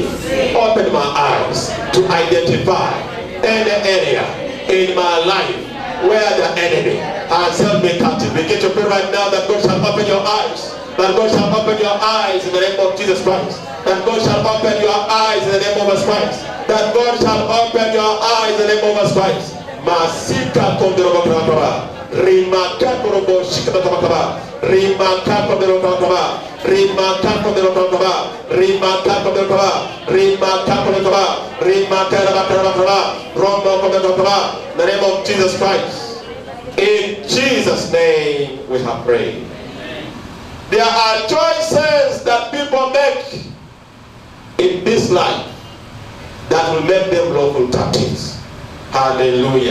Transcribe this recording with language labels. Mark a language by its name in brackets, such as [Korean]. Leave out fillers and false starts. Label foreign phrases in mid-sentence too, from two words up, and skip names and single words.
[English] Open my eyes to identify any area in my life where the enemy has held me captive. Begin to pray right now that God shall open your eyes. That God shall open your eyes in the name of Jesus Christ. That God shall open your eyes in the name of Jesus Christ. That God shall open your eyes in the name of Jesus Christ. Masika kondoro bakaba. Rimaka korobo shikata bakaba. Rimaka kondoro bakaba. Rimaka kondoro bakaba. Rimaka kondoro bakaba. Rimaka kondoro bakaba. Rimaka bakaba. Rombo kondoro bakaba. In the name of Jesus Christ. In Jesus' name we have prayed. There are choices that people make in this life that will make them lawful captives. Hallelujah.